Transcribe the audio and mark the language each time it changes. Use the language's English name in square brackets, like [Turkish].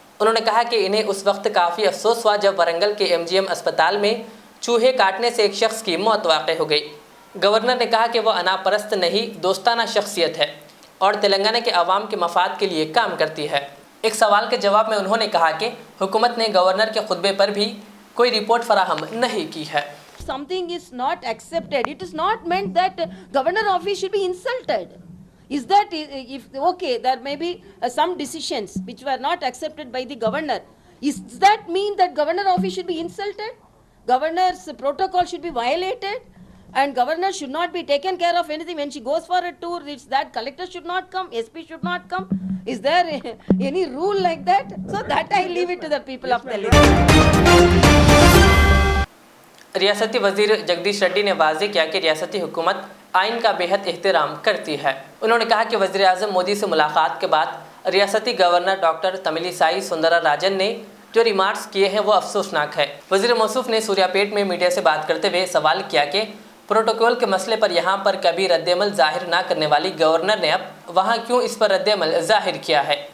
[Hindi] उन्होंने कहा कि इन्हें उस वक्त काफ़ी अफसोस हुआ जब वारंगल के MGM अस्पताल में चूहे काटने से एक शख्स की मौत वाक़ हो गई। गवर्नर ने कहा कि वह अनापरस्त नहीं, दोस्ताना शख्सियत है और तेलंगाना के अवाम के मफाद के लिए काम करती है। एक सवाल के जवाब में उन्होंने कहा कि हुकूमत ने गवर्नर के खुतबे पर भी कोई रिपोर्ट फराहम नहीं की है। [English] Something is not accepted. It is not meant that governor office should be insulted. Is that if okay, there may be some decisions which were not accepted by the governor. Is that mean that governor office should be insulted? Governor's protocol should be violated, and governor should not be taken care of anything when she goes for a tour. It's that collector should not come, SP should not come. Is there any rule like that? So that I leave it to the people of Telangana. [Hindi] रियासती वज़ीर जगदीश रेड्डी ने वाज़ेह किया कि रियासती हुकूमत आइन का बेहद एहतराम करती है। उन्होंने कहा कि वज़ीर आज़म मोदी से मुलाकात के बाद रियासती गवर्नर डॉक्टर तमिलिसाई सुंदरराजन ने जो रिमार्क्स किए हैं वो अफसोसनाक है। वज़ीर मौसूफ ने सूर्यापेट में मीडिया से बात करते हुए सवाल किया कि प्रोटोकॉल के मसले पर यहाँ पर कभी रद्द-ए-अमल जाहिर ना करने वाली गवर्नर ने अब वहाँ क्यों इस पर रद्द-ए-अमल जाहिर किया है।